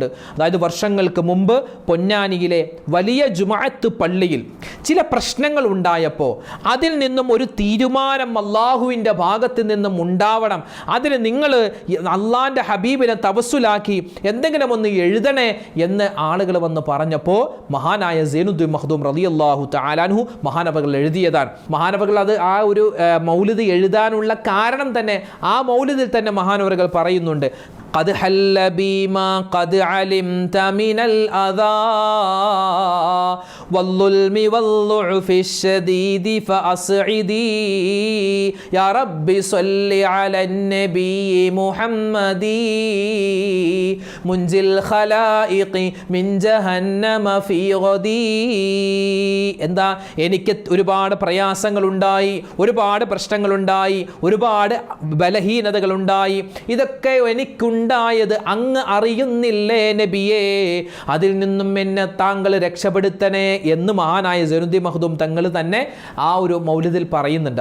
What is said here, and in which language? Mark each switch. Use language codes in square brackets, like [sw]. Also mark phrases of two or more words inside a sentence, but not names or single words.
[ml] അതായത് വർഷങ്ങൾക്ക് മുമ്പ് പൊന്നാനിയിലെ വലിയ ജുമഅത്ത് പള്ളിയിൽ ചില പ്രശ്നങ്ങൾ ഉണ്ടായപ്പോൾ അതിൽ നിന്നും ഒരു തീരുമാനം അള്ളാഹുവിൻ്റെ ഭാഗത്ത് നിന്നും ഉണ്ടാവണം, അതിന് നിങ്ങൾ അള്ളാഹിൻ്റെ ഹബീബിനെ തവസ്സുലാക്കി എന്തെങ്കിലും ഒന്ന് എഴുതണേ എന്ന് ആളുകൾ വന്ന് പറഞ്ഞപ്പോൾ മഹാനായ സൈനുദ്ദീൻ മഖ്ദൂം [ar] رضي الله تعالى عنه [ml] മഹാനവറുകൾ എഴുതിയതാണ്. അത് ആ ഒരു മൗലിദ് എഴുതാനുള്ള കാരണം തന്നെ ആ മൗലിദിൽ തന്നെ മഹാനവറുകൾ പറയുന്നുണ്ട്. [ar] قد حل بما قد علمت من الأذى والظلم والضعف الشديد فأسعدي يا رب صل على النبي محمد منجي الخلائق من جهنم في غدي. [ml] എന്താ, എനിക്ക് ഒരുപാട് പ്രയാസങ്ങളുണ്ടായി, ഒരുപാട് പ്രശ്നങ്ങളുണ്ടായി, ഒരുപാട് ബലഹീനതകളുണ്ടായി, ഇതൊക്കെ എനിക്കുണ്ടായത് അങ്ങ് അറിയുന്നില്ലേ നബിയേ, അതിൽ നിന്നും എന്നെ താങ്കൾ രക്ഷപ്പെടുത്തണേ എന്ന് മഹാനായ സൈനുദ്ദീൻ മഖ്ദൂം തങ്ങൾ തന്നെ ആ ഒരു മൗലിദിൽ പറയുന്നുണ്ട്.